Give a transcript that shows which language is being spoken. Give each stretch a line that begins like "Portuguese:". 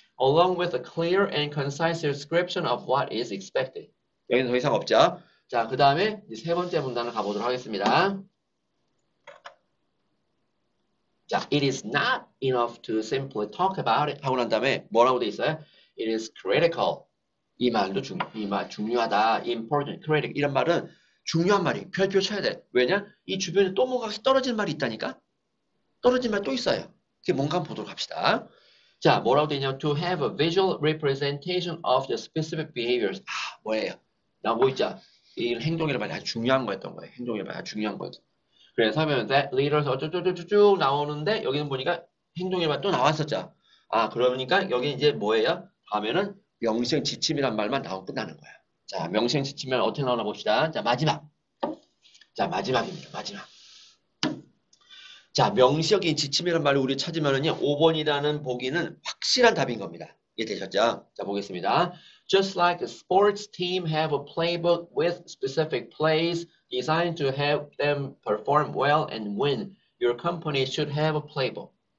English: along with a clear and concise description of what is expected.
Korean: 여기는 더 이상 없죠. 자, 그 다음에 세 번째 문단을 가보도록 하겠습니다.
English: 자, it is not enough to simply talk about it
Korean: 하고 난 다음에 뭐라고 돼 있어요?
English: It is critical.
Korean: 이 말도 중요하다.
English: important, critical.
Korean: 이런 말은 중요한 말이 별표 쳐야 돼. 왜냐? 이 주변에 또 뭔가 떨어진 말이 있다니까? 떨어진 말 또 있어요. 그게 뭔가 한번 보도록 합시다. 자, 뭐라고 돼 있냐?
English: To have a visual representation of the specific behaviors.
Korean: 뭐예요? 나오고 있죠? 이 행동이란 말이 아주 중요한 거였던 거예요. 행동이란 말이 아주 중요한 거였죠. 그래서 하면
English: that leaders
Korean: 어쩌고저쩌고 나오는데 여기는 보니까 행동의 말 또 나왔었죠. 그러니까 여기 이제 뭐예요? 다음에는 명시형 지침이란 말만 나오고 끝나는 거야. 자, 명시형 지침이란 어떻게 나오나 봅시다. 자, 마지막. 자, 마지막입니다. 마지막. 자, 명시적인 지침이란 말을 우리 찾으면은요, 5번이라는 보기는 확실한 답인 겁니다. 이해되셨죠? 자, 보겠습니다.
English: Just like a sports team have a playbook with specific plays designed to help them perform well and win, your company should have a playbook.